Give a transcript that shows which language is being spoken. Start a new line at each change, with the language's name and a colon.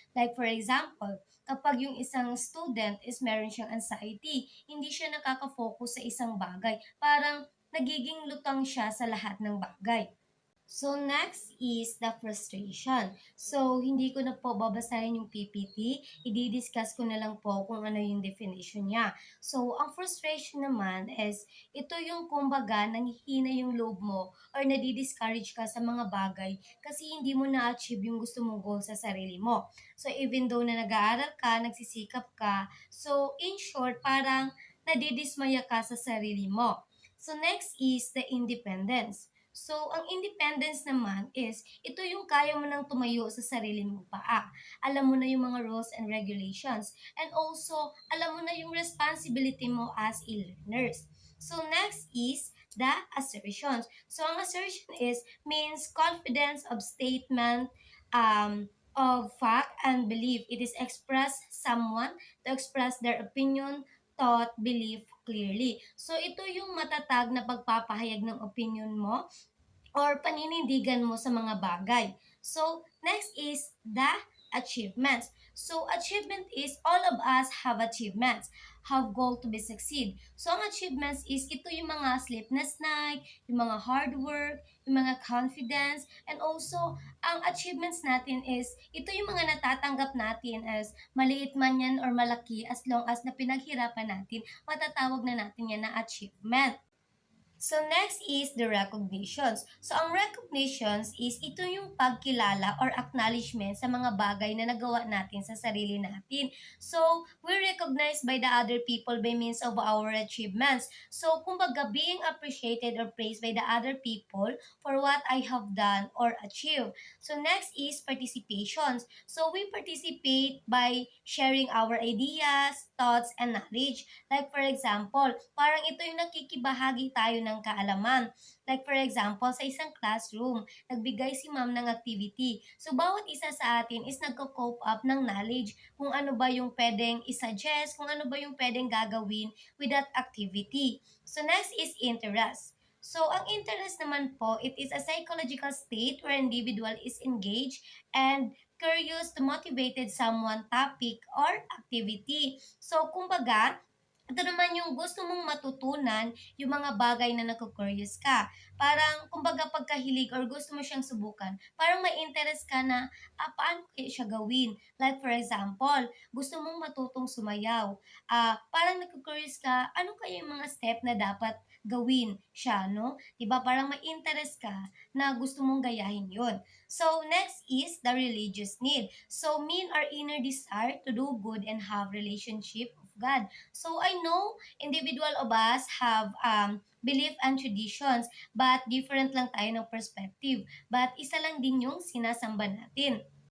English: Like for example,
Filipino: kapag yung isang student is meron siyang anxiety, hindi siya nakaka-focus sa isang bagay. Parang nagiging lutang siya sa lahat ng bagay.
English: So, next is the frustration.
Filipino: So, hindi ko na po babasahin yung PPT. I-discuss ko na lang po kung ano yung definition niya. So, ang frustration naman is, ito yung kumbaga, nanghihina yung loob mo or nadi-discourage ka sa mga bagay kasi hindi mo na-achieve yung gusto mong goal sa sarili mo. So, even though na nag-aaral ka, nagsisikap ka, so, in short, parang nadidismaya ka sa sarili mo.
English: So, next is the independence.
Filipino: So, ang independence naman is, ito yung kaya mo nang tumayo sa sarili mong paa. Alam mo na yung mga rules and regulations.
English: And also,
Filipino: alam mo na yung responsibility mo
English: as a learner. So, next is the assertions. So, ang assertion is, means confidence of statement, of fact and belief. It is express someone to express their opinion, thought, belief clearly.
Filipino: So, ito yung matatag na pagpapahayag ng opinion mo or paninindigan mo sa mga bagay.
English: So, next is the achievements. So, achievement is all of us have achievements, have goal to be succeed.
Filipino: So, ang achievements is ito yung mga sleepless night, yung mga hard work, yung mga confidence, and also, ang achievements natin is, ito yung mga natatanggap natin as maliit man yan or malaki
English: as long as
Filipino: na pinaghirapan natin, matatawag na natin yan na achievement.
English: So next is the recognitions.
Filipino: So ang recognitions is ito yung pagkilala or acknowledgement sa mga bagay na nagawa natin sa sarili natin.
English: So we're recognized by the other people by means of our achievements. So kumbaga being appreciated or praised by the other people for what I have done or achieved. So next is participations. So we participate by sharing our ideas, thoughts, and knowledge.
Filipino: Like for example, parang ito yung nakikibahagi tayo ng kaalaman. Like for example, sa isang classroom, nagbigay si ma'am ng activity. So bawat isa sa atin is nagko-cope up ng knowledge kung ano ba yung pwedeng isuggest, kung ano ba yung pwedeng gagawin with that activity.
English: So next is interest. So, ang interest naman po, it is a psychological state where individual is engaged and curious to motivated someone topic or activity.
Filipino: So, kumbaga, ito naman yung gusto mong matutunan yung mga bagay na nagko-curious ka. Parang, kumbaga, pagkahilig or gusto mo siyang subukan, parang may interest ka na, paano kaya siya gawin?
English: Like, for example,
Filipino: gusto mong matutong sumayaw. Parang nagko-curious ka, ano kaya yung mga step na dapat gawin siya, no? Diba? Parang may interest ka na gusto mong gayahin yun.
English: So, next is the religious need. So, mean our inner desire to do good and have relationship of God. So, I know individual of us have belief and traditions, but different
Filipino: lang tayo ng
English: perspective. But
Filipino: isa lang din yung sinasamba natin.